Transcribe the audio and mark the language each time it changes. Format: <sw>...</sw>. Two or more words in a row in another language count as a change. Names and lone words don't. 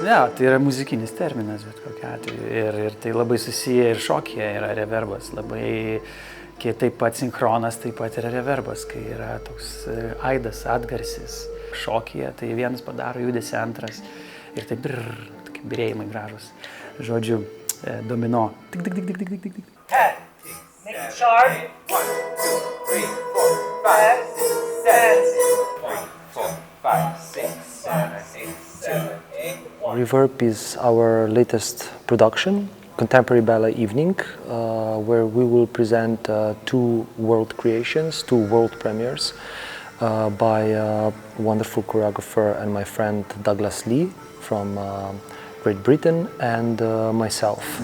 <lt>tai yra muzikinis terminas bet kokiu atveju ir tai labai susiję ir šokyje yra reverbas, labai taip pat sinchronas, taip pat yra reverbas, kai yra toks aidas, atgarsis. Šokyje tai vienas padaro judesį, antras ir taip tokie birėjimai gražus. Žodžiu, domino. Tik, tik, tik, tik, tik, tik, tik.</lt> <en>Make it sharp. 1, 2, 3, 4, 5, 6, 7, 8, 4, 5, 6, 7, 8, 7, 8. Reverb is our latest production, Contemporary Ballet Evening, where we will present two world creations, two world premieres by a wonderful choreographer and my friend Douglas Lee from Great Britain and myself.</en>